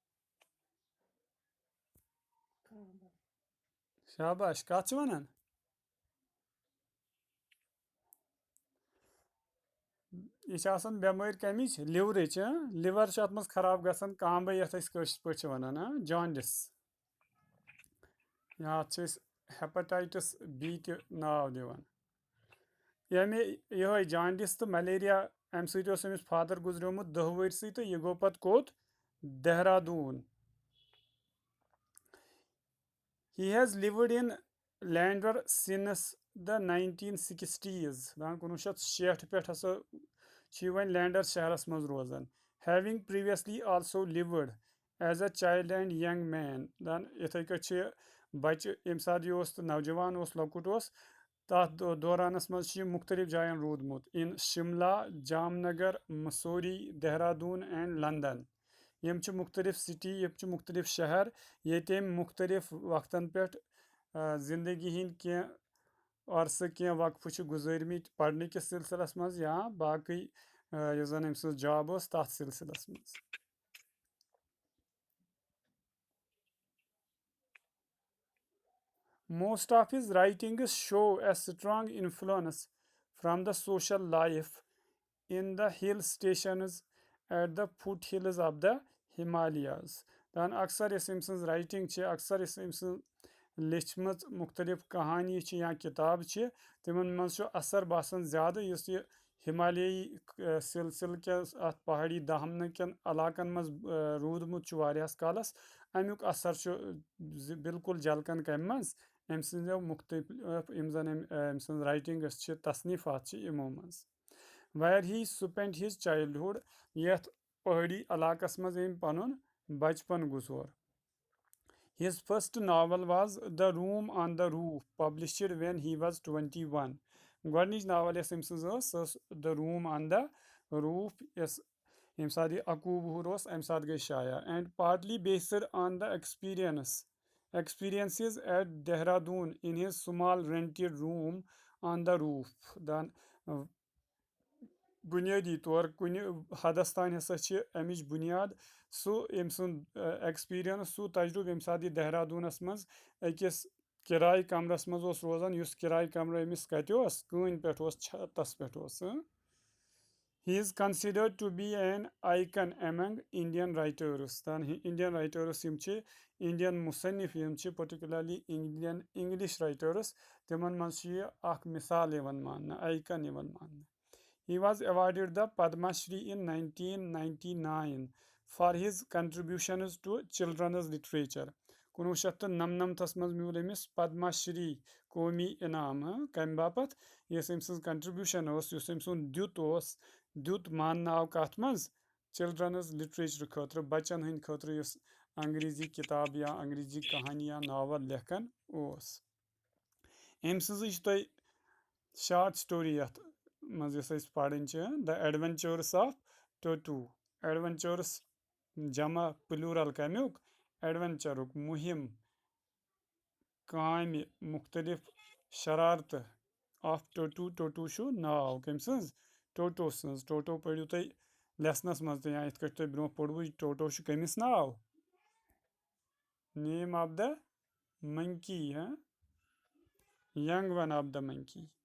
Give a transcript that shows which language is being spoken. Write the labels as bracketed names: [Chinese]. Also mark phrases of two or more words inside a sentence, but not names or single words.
[Kashmiri] شاباش کَتھ چھِ وَنان یہِ چھِ آسان بٮ۪مٲرۍ کَمِچ لِورٕچ لِور چھُ اَتھ منٛز خراب گژھان کامبہٕ یَتھ أسۍ کٲشِر پٲٹھۍ چھِ وَنان جانڈِس یا اَتھ چھِ أسۍ ہیپاٹایٹس بی تہِ ناو دِوان ییٚمہِ یِہوے جانڈِس تہٕ ملیریا اَمہِ سۭتۍ اوس أمِس فادر گُزریومُت 10 ؤرسٕے تہٕ یہِ گوٚو پَتہٕ کوٚت دہرادوٗن [English] He has lived in Landor since the 1960s. [Kashmiri] دَپان 1960 پٮ۪ٹھ ہسا چھِ یہِ وۄنۍ لینڈر شہرس منٛز روزان [English] having previously also lived as a child and young man. [Kashmiri] دَپان یِتھٕے کٔٹھۍ چھِ بچہِ ییٚمہِ ساتہٕ یہِ اوس تہٕ نوجوان اوس لۄکُٹ اوس تَتھ دورانس منٛز چھُ یہِ مُختٔلِف جاین روٗدمُت in شِملا جامنگر مسوری دہرادوٗن اینڈ لندن یِم چھِ مُختٔلِف سِٹی یِم چھِ مُختٔلِف شہر ییٚتہِ أمۍ مُختٔلِف وقتن پٮ۪ٹھ زندگی ہِنٛدۍ کینٛہہ عرصہٕ کینٛہہ وقفہٕ چھِ گُزٲرمٕتۍ پرنہٕ کِس سلسلس منٛز یا باقٕے یُس زن أمۍ سٕنٛز جاب ٲس تتھ سلسلس منٛز [English] Most of his writings show a strong influence from the social life in the hill stations at the foothills of the Himalayas. [Kashmiri] دَپان اکثر یۄس أمۍ سٕنٛز رایٹِنٛگ چھِ اکثر یۄس أمۍ سٕنٛز لیچھمٕژ مُختٔلِف کہانی چھِ یا کِتاب چھِ تِمن منٛز چھُ اثر باسان زیادٕ یُس یہِ ہِمالیایی سلسلہٕ کِس اَتھ پہاڑی دامنہٕ کٮ۪ن علاقن منٛز روٗدمُت چھُ واریاہس کالس امیُک اثر چھُ بالکُل جلکان کمہِ منٛز أمۍ سٕنٛزو مُختٔلِف یِم زن أمۍ سٕنٛز رایٹِنٛگس چھِ تصنیٖفات چھِ یِمو منٛز [English] where he spent his childhood [Kashmiri] یتھ پہٲڑی علاقس منٛز أمۍ پنُن بچپن گُزور [English] His first novel was The Room on the Roof, published when he was 21. [Kashmiri] گۄڈنِچ ناول یۄس أمۍ سٕنٛز ٲس سۄ ٲس The Room on the Roof یۄس ییٚمہِ ساتہٕ یہِ 21 وُہُر اوس اَمہِ ساتہٕ گٔے شایع اینڈ [English] partly based on the experiences at Dehradun in his small rented room on the roof. [Kashmiri] دَپان بُنیٲدی طور کُنہِ حدس تانۍ ہسا چھِ اَمِچ بُنیاد سُہ أمۍ سُنٛد ایٚکٕسپیٖرینس سُہ تجرُبہٕ ییٚمہِ ساتہٕ یہِ دہرادوٗنس منٛز أکِس کِراے کمرس منٛز اوس روزان یُس کِراے کمرٕ أمِس کتہِ اوس کٲنۍ پٮ۪ٹھ اوس چھتس پٮ۪ٹھ اوس [English] He is considered to be an icon among Indian writers. [Kashmiri] دَپان [English] Indian writers [Kashmiri] یِم چھِ Indian مُصنِف یِم چھِ [English] particularly Indian English writers [Kashmiri] تِمن منٛز چھِ یہِ اکھ مِثال یِوان ماننہٕ icon یِوان ماننہٕ [English] He was awarded the Padma Shri in 1999 for his contributions to children's literature. [Kashmiri] 1999 منٛز میوٗل أمِس پدما شری قومی انعام کمہِ باپتھ یۄس أمۍ سٕنٛز کنٹربیوٗشن ٲس یُس أمۍ سُنٛد دیُت اوس دیُت ماننہٕ آو کتھ منٛز [English] children's literature [Kashmiri] खतर बच्चन हंद खतर यस अंग्रेजी किताब या अंग्रेजी कहानी या नावल लेखन ओस अम सज तुम [English] short story [Kashmiri] यथ मज पढ़न द एडवेंचर्स ऑफ टोटू एडवेंचर्स जमा प्लूरल कमुक एडवेंचरुक मुहिम काम मुख्तलिफ शरारत ऑफ टोटू टोटू शु नाव कम सज टोटो सज टोटो पढ़ू तुम लेसनस मज या इत तुम ब्रो पढ़व टोटो कमिस नाव [English] name of the monkey young one of the monkey.